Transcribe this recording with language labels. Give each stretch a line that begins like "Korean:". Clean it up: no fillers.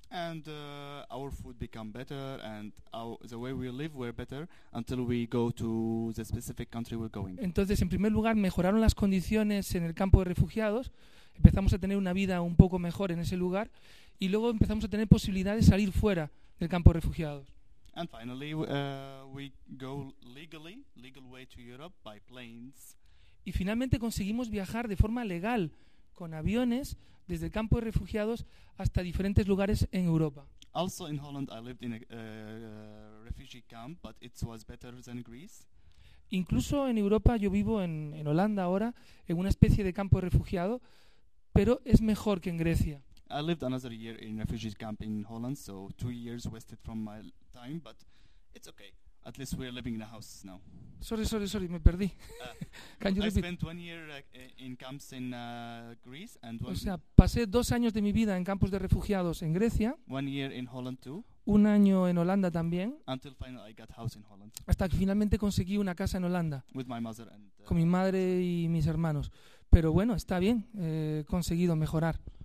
English: And our food became better and the way we live were better until we go to the specific country we're going.
Spanish: Entonces, en primer lugar, mejoraron las condiciones en el campo de refugiados. Empezamos a tener una vida un poco mejor en ese lugar y luego empezamos a tener posibilidad de salir fuera del campo de refugiados.
English: And finally, we go legal way to Europe by planes.
Spanish: Y finalmente conseguimos viajar de forma legal con aviones desde el campo de refugiados hasta diferentes lugares en Europa.
English: Also in Holland I lived in a refugee camp, but it was better than Greece.
Spanish: Incluso en Europa yo vivo en Holanda ahora en una especie de campo de refugiado, pero es mejor que en Grecia.
English: I lived another year in refugee camp in Holland, so 2 years wasted from my time, but it's okay. At least we are living in a house now. Sorry,
Spanish: me perdí.
English: Can you repeat? I spent 1 year in camps in Greece and one.
Spanish: O sea, pasé 2 años de mi vida en campos de refugiados en Grecia.
English: 1 year in Holland too.
Spanish: Un año en Holanda también.
English: Until finally I got house in Holland.
Spanish: Hasta que finalmente conseguí una casa en Holanda.
English: With my mother and.
Spanish: Con mi madre y mis hermanos. Pero bueno, está bien, he conseguido mejorar.